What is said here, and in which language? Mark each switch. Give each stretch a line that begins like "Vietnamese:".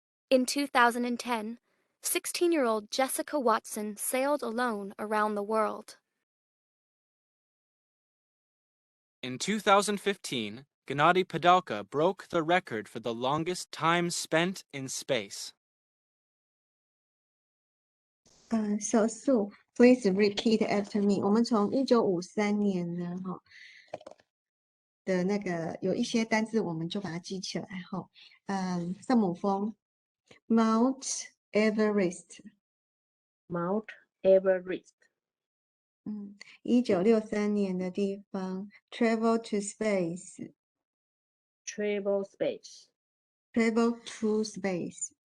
English: In 2010, 16-year-old Jessica Watson sailed alone around the world. In 2015, Gennady Padalka broke the record for the longest time spent in space. So Sue, please repeat after me.
Chinese: 我们从1953年呢，的那个有一些单字，我们就把它记起来哈。圣母峰 ，Mount Everest。Mount
English: Everest。
Chinese: 1963年的地方 ，
English: Travel to Space。 travel space, travel to space，